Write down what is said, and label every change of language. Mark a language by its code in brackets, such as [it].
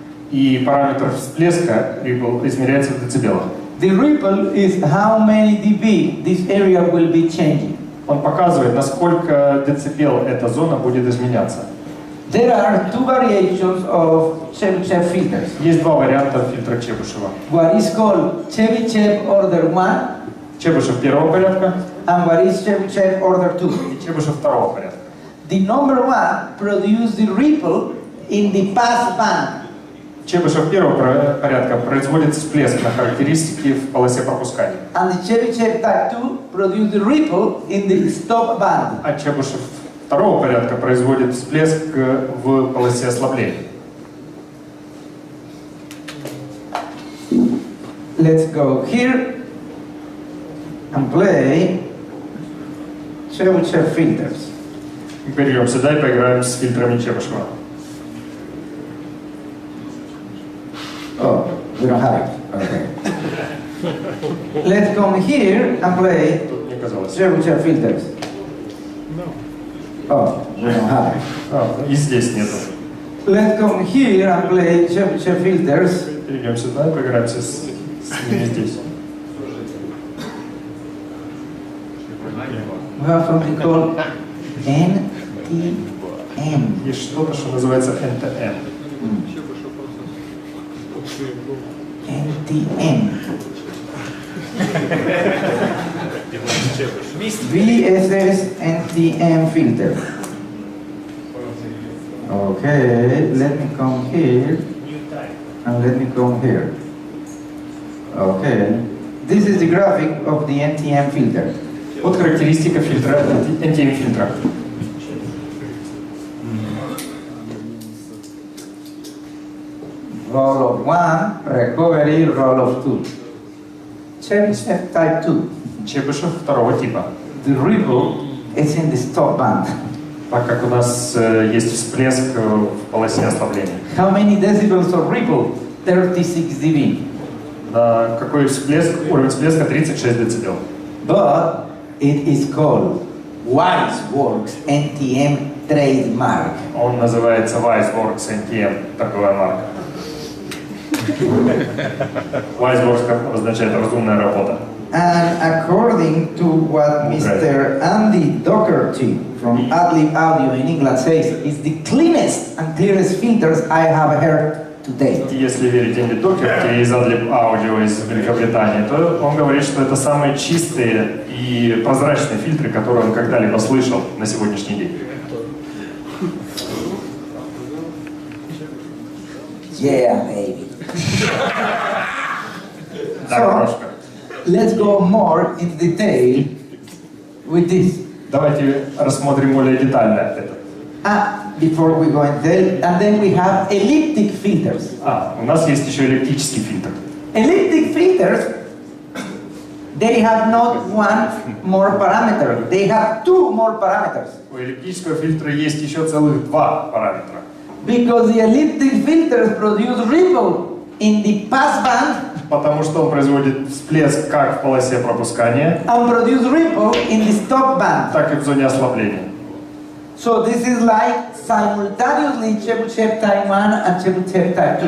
[ru] И параметр всплеска ripple измеряется в децибелах. [en] The ripple is how many dB this area will be changing. [ru] Он показывает, насколько децибел эта зона будет изменяться. [en] There are two variations of Chebyshev filters. [ru] Есть два варианта фильтра Чебышева. [en] What is called Chebyshev order 1 [ru] Чебышев первого порядка [en] and what is Chebyshev order 2. [ru] и Чебышев второго порядка. [en] The number 1 produces the ripple in the pass band. [ru] Чебышев первого порядка производит всплеск на характеристики в полосе пропускания. [en] And the Chebyshev type 2 produces the ripple in the stop band. [ru] А Чебышев второго порядка производит всплеск в полосе ослабления. [en] Let's go here and play Chebyshev filters. [ru] Перейдем сюда и поиграем с фильтрами Чебышева. [en] Oh, we don't have it. Okay. Let's come here and play [ru] Тут мне казалось. [en] Chebyshev filters. Oh, we don't have it. [ru] И здесь нету. [en] Let's come here and play Chebyshev filters. [ru] Перейдем сюда и поиграемся с ними здесь. [en] We have something called NTM. [ru] Есть что-то, что называется NTM. [en] NTM. VSS NTM filter. Okay, let me come here. And let me come here. Okay. This is the graphic of the NTM filter. [ru] Вот характеристика фильтра, NTM фильтра. [en] Roll of 1, recovery, roll of 2. Cheryshev type 2. [ru] Чебышев второго типа. [en] The ripple is in the stop band. [ru] Так как у нас есть всплеск в полосе ослабления. [en] How many decibels of ripple? 36 dB. [ru] Какой всплеск? Уровень всплеска 36 дБ. [en] But it is called Wiseworks NTM trademark. [ru] Он называется Wiseworks NTM, торговая марка. Wiseworks означает разумная работа. [en] And according to what Mr. Andy Doherty from Adlib Audio in England says, is the cleanest and clearest filters I have heard to date. [ru] Если верить Энди Докерти из Adlib Audio из Великобритании, то он говорит, что это самые чистые и прозрачные фильтры, которые он когда-либо слышал на сегодняшний день. [en] Yeah, maybe. So, let's go more in detail with this. [ru] Давайте рассмотрим более детально это. [en] Before we go in detail, and then we have elliptic filters. [ru] У нас есть еще эллиптический фильтр. [en] Elliptic filters, they have not one more parameter, they have two more parameters. [ru] У эллиптического фильтра есть еще целых два параметра. [en] Because the elliptic filters produce ripple in the pass band. [ru] Потому что он производит всплеск как в полосе пропускания, [en] and produce ripple in the stop band. [ru] Так и в зоне ослабления. [en] So this is like simultaneously Chebyshev type 1 and Chebyshev type 2.